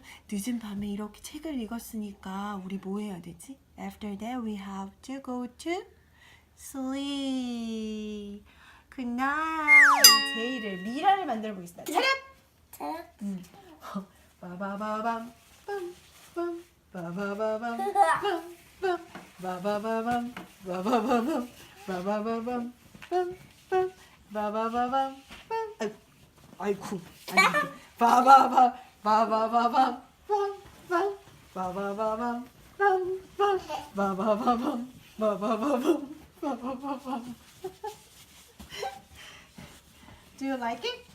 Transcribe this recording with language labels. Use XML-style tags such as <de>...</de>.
<ko>늦은 밤에 이렇게 책을 읽었으니까 우리 뭐 해야 되지?</ko> <en>After that we have to go to sleep. Good night.</en> <ko>제이를 미라를 만들어 보겠습니다. 차렷! 빠바바밤 빰빰 빠바바밤 빰빰 바바바밤 바바바밤 바바바밤 빰빰 바바바밤 빰 아이쿠 바바바 바바바밤 빰빰 바바바밤 빰빰 바바바밤 바바바밤 바바바밤</ko> <en>Do you like it?</en>